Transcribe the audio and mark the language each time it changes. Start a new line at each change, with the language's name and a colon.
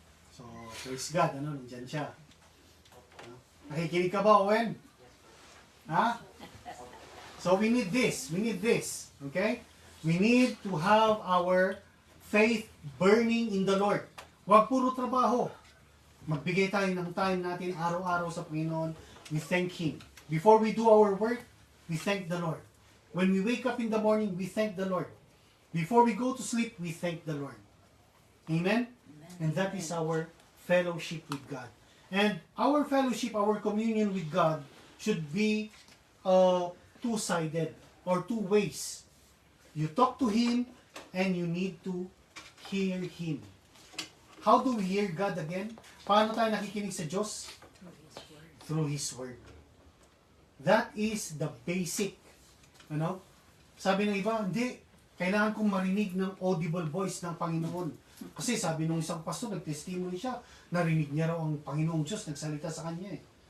English: So, praise God,
Filipino: nandyan siya.
English: No?
Filipino: Nakikinig ka ba,
English: Owen? Ha? So, we need this. Okay? We need to have our faith burning in the Lord.
Filipino: Huwag puro trabaho. Magbigay tayo ng time natin araw-araw sa Panginoon.
English: We thank Him. Before we do our work, we thank the Lord. When we wake up in the morning, we thank the Lord. Before we go to sleep, we thank the Lord. Amen? And that is our fellowship with God. And our fellowship, our communion with God should be two-sided or two ways. You talk to Him and you need to hear Him. How do we hear God again?
Filipino: Paano tayo nakikinig sa Diyos?
English: Through His Word. That is the basic. Ano?
Filipino: Sabi ng iba, hindi. Kailangan kong marinig ng audible voice ng Panginoon. Kasi sabi nung isang pastor, nag-testimony siya, narinig niya raw ang Panginoong Diyos nagsalita sa kanya eh.